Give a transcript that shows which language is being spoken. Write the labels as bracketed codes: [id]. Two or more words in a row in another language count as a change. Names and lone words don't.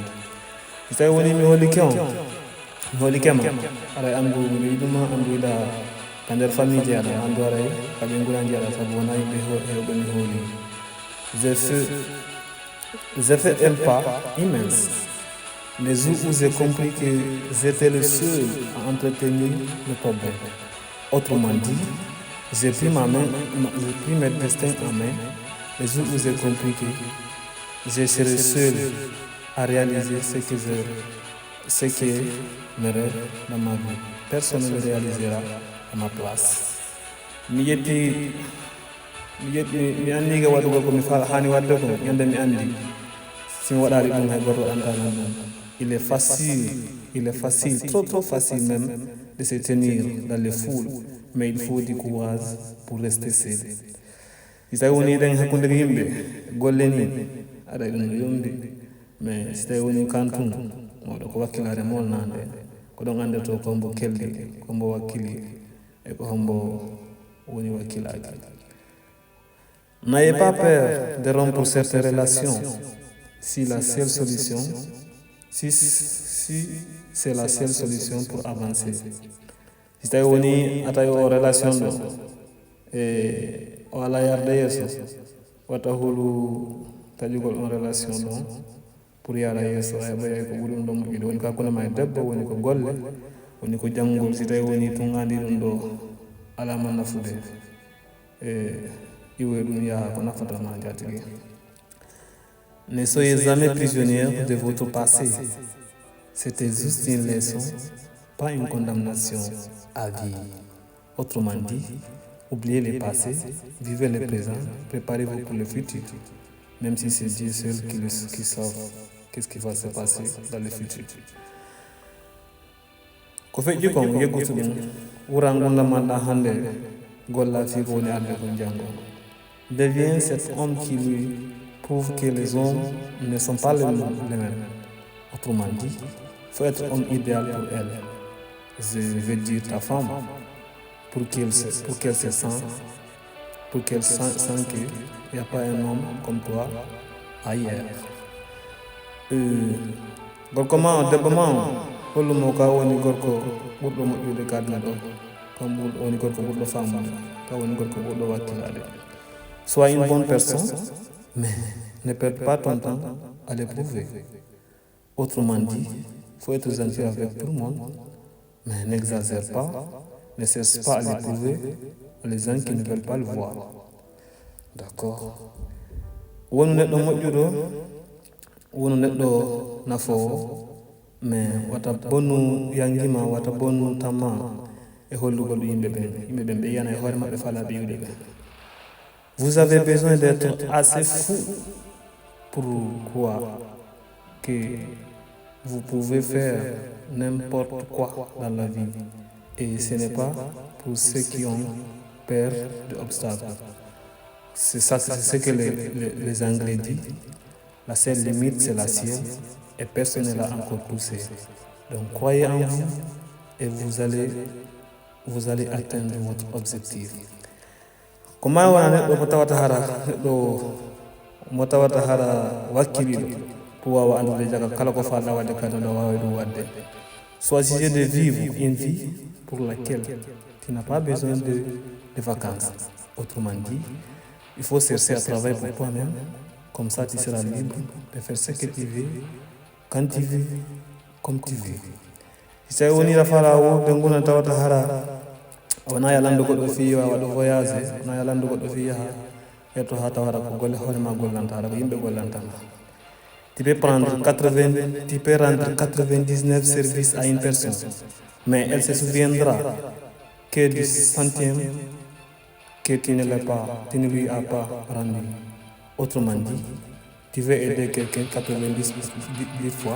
[fr] Vous savez, [ff] mi holi kema aɗa andu miɗo yiɗuma anduɗa ka nder famille je aɗa andu aray kaɓe nguranji aɗa sabu wona yimɓe hewɓe mi hooli. [fr] J'ai fait un pas immense les jours où j'ai compris que j'étais le seul à entretenir le problème. Autrement dit, j'ai pris mes destins en main les jours où j'ai compris que je serai seul à réaliser ce qui me rêve dans ma vie. Personne ne le réalisera à ma place. [ff] Mi andi ga waɗugol ko mi hani wadde ko ñande mi andi si mi waɗali ɗum hay goto antanan ɗum. [fr] Il est facile, trop facile même de se tenir dans les foules, mais il faut du courage pour rester seul. [ff] Si tawi woni ɗen hakkude yimɓe golle ni aɗa ɗum no yomdi, mais si tawi woni kantum oɗo ko wakkilare molnade ko ɗon andeto ko hombo keldi ko hombo wakkili e ko hombo woni wakkilaji. [fr] N'ayez pas peur de rompre cette relation si c'est la seule solution pour avancer. [ff] Si tawi woni a tawi o relation ɗo o ala yarde yeeso, wata hulu taƴugol on relation ɗon pour yara yeeso a heɓa ko ɓuri ɗum ɗo moƴƴude. Woni kakkude ma e debbo, woni ko golle, woni ko janngol. Si tawi woni tungandi ɗum ɗo alama nafude iwoye ɗum yaha ko nafatama jatigi. [fr] Ne soyez jamais prisonniers de votre passé. C'était juste une leçon, pas une condamnation à vie. Autrement dit, oubliez le passé, vivez le présent, préparez-vous pour le futur, même si c'est Dieu seul qui sait qu'est-ce qui va se passer dans le futur. [ff] Ko feƴƴi kon yeggutu ɗum wuran gurdam maɗa hande golla fi ko woni arde kon janngo. [fr] Deviens cet homme qui lui prouve que les hommes ne sont pas les mêmes. Autrement dit, il faut être homme idéal pour elle. Je veux dire ta femme, pour qu'elle sente qu'il n'y a pas un homme comme toi ailleurs. [ff] Gorko ma debbo ma hollumo ka woni gorko ɓurɗo moƴƴude kadna ɗo, kam woni gorko ɓurɗo famude, ka woni gorko ɓurɗo wakkilade. [fr] Sois une bonne personne, mais ne perds pas ton temps à l'éprouver. Autrement dit, il faut être gentil avec tout le monde, mais n'exagère pas, ne cherche pas à l'éprouver les gens qui ne veulent pas le voir. D'accord? [ff] Wonu neɗɗo moƴƴuɗo, wonu neɗɗo nafowo, mais wata bonnu yangima, wata bonnu tamma, et hollugol yimɓe ɓen ɓe yiyana e hoore maɓɓe falaɓe yiwde ɓe. [fr] Vous avez besoin d'être assez fou pour croire que vous pouvez faire n'importe quoi dans la vie. Et ce n'est pas pour ceux qui ont peur d'obstacles. C'est ça, c'est ce que les Anglais disent. La seule limite, c'est la ciel, et personne ne l'a encore poussé. Donc croyez en vous et vous allez atteindre votre objectif. Comment on a [ff] motawata hara wakkiliɗo pour wawa andude jaga kala ko falɗa wadde kadi no wawi ɗum wadde. [fr] Choisissez de vivre une vie pour laquelle tu n'as pas besoin de vacances. Autrement dit, il faut chercher à travailler pour toi-même, comme ça tu seras libre de faire ce que tu veux, quand tu veux, comme tu veux. [ff] Si tawi woni rafala wurde nguna tawata hara wona yalandu goɗɗo fi waɗa voyage, wona yalandu goɗɗo fi yaha hetto ha tawata ko golle hoorema gollanta haɗa ko yimɓe gollantama. [fr] Tu peux rendre 99 services à une personne, mais elle se souviendra que du centième que tu ne lui as pas rendu. Autrement dit, tu veux aider quelqu'un 90 fois.